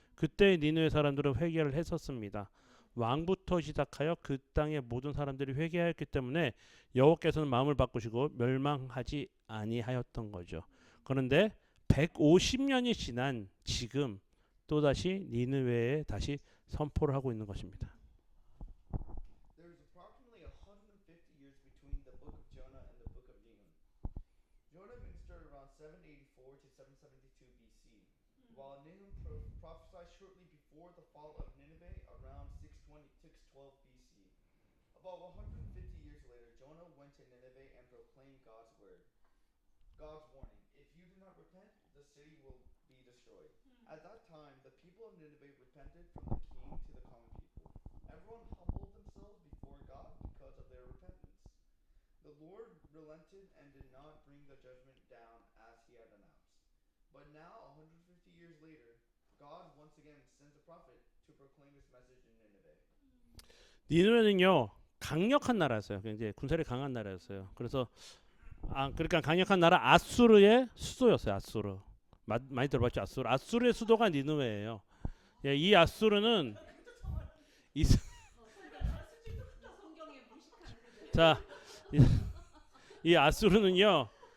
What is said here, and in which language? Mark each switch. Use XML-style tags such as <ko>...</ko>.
<ko>그때 니느웨 사람들은 회개를 했었습니다. 왕부터 시작하여 그 땅의 모든 사람들이 회개하였기 때문에 여호와께서는 마음을 바꾸시고 멸망하지 아니하였던 거죠. 그런데 150년이 지난 지금 또다시 니느웨에 다시 선포를 하고 있는 것입니다.</ko> <en>There is approximately 150 years between the book of Jonah and the book of Nahum. Jonah ministered around 784 to 772 BC, while Nahum prophesied shortly before the fall of Nineveh around 612 BC. About 150 years later, Jonah went to Nineveh and proclaimed God's word. God's warning. If you do not repent, the city will be destroyed. At that time, the people of Nineveh repented from the king to the common people. Everyone humbled themselves before God because of their repentance. The Lord relented and did not bring the judgment down as he had announced. But now, 150 years later, God once again sends a prophet to proclaim his message in Nineveh.</en> <ko>니누웨는요 강력한 나라였어요. 굉장히 군사력이 강한 나라였어요. 그래서 그러니까 강력한 나라 아수르의 수도였어요. 아수르. 많이 들어봤죠? 아수르. 아수르의 수도가 니누웨예요. 예, 이 아수르는 자, 이 아수르는요.</ko>